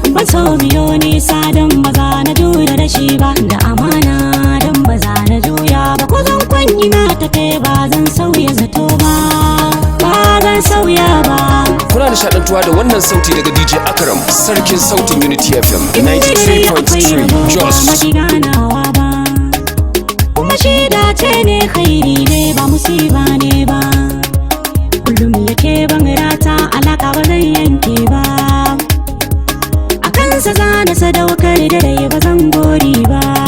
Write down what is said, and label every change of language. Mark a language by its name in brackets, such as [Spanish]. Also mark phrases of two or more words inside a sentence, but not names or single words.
[Hausa] Ban so mu yo nisa don ba za na jure rashi ba. Da amana don ba za na juya ba. Ko zan kwanyi na tafe ba zan sauya zato ba. Ba zan sauya ba. Kuna nishaɗantuwa da wannan sauti daga D J Akram, sarkin sautin Unity F M, In dai akwai [English] ninety-three point three, [Hausa] rabo, ba Jos. ma ki ganawa ba. Kuma shi dace ne, khairi ne, ba musiba ne ba. Kullum yake ban rata, alaka ba zan yanke ba. A kansa za na sadaukar da rai, ba zan gori ba.